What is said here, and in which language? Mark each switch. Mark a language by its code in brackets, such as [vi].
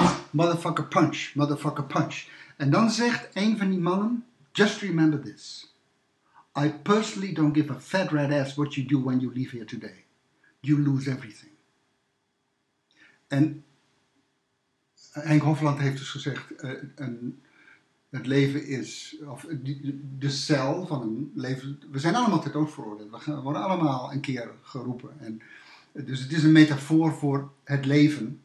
[en] Motherfucker punch, motherfucker punch. [nl] En dan zegt een van die mannen, [en] Just remember this. I personally don't give a fat red ass what you do when you leave here today. You lose everything. [nl] En Henk Hofland heeft dus gezegd, het leven is, of de cel van een leven, we zijn allemaal ter dood veroordeeld. We worden allemaal een keer geroepen. En, dus het is een metafoor voor het leven.